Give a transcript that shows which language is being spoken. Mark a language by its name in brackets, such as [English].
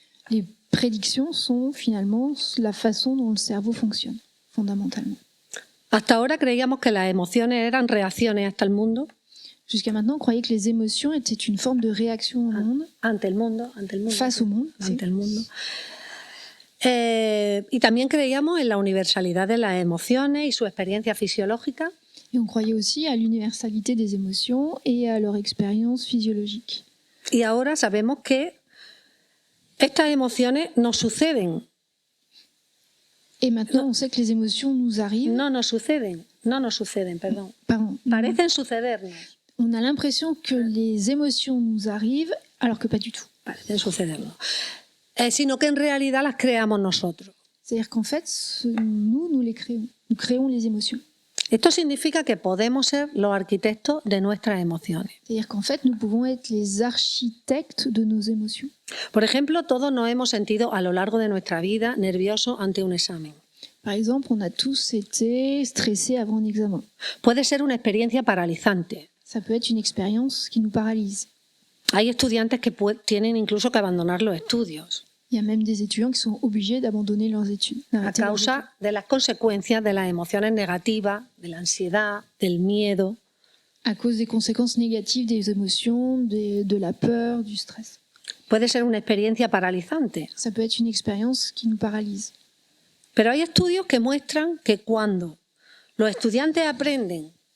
[French] Les prédictions sont finalement la façon dont le cerveau fonctionne, fondamentalement. [Spanish] Hasta ahora creíamos que las emociones eran reacciones hasta el mundo. [French] Jusqu'à maintenant, on croyait que les émotions étaient une forme de réaction au monde, [Spanish] Ante el mundo. [French] face au monde. [Spanish] Ante el mundo. Y también creíamos en la universalidad de las emociones y su experiencia fisiológica. [French] Et on croyait aussi à l'universalité des émotions et à leur expérience physiologique. [Spanish] Y ahora sabemos que estas emociones nos suceden. [French] Et maintenant, on sait que les émotions nous arrivent. [Spanish] No nos suceden, perdón. [French] Pardon. [Spanish] Parecen sucedernos. [French] On a l'impression que les émotions nous arrivent, alors que pas du tout. [Spanish] Parecen sucedernos. Sino que en realidad las creamos nosotros. [French] C'est-à-dire qu'en fait, nous les créons. Nous créons les émotions. [Spanish] Esto significa que podemos ser los arquitectos de nuestras emociones. [French] C'est-à-dire qu'en fait, nous pouvons être les architectes de nos émotions. [Spanish] Por ejemplo, todos nos hemos sentido a lo largo de nuestra vida nerviosos ante un examen. [French] Par exemple, on a tous été stressés avant un examen. [Spanish] Puede ser una experiencia paralizante. [French] Ça peut être une expérience qui nous paralyse. [Spanish] Hay estudiantes que tienen incluso que abandonar los estudios [French] Il y a même des étudiants qui sont obligés d'abandonner leurs études. [Spanish] a [French] d'arrêter leurs études. [Spanish] causa de las consecuencias de las emociones negativas, de la ansiedad, del miedo. [French] À cause des conséquences négatives des émotions, de la peur, du stress. [Spanish] Puede ser una experiencia paralizante. [French] Ça peut être une expérience qui nous paralyse. [Spanish] Pero hay estudios que muestran que cuando los estudiantes aprenden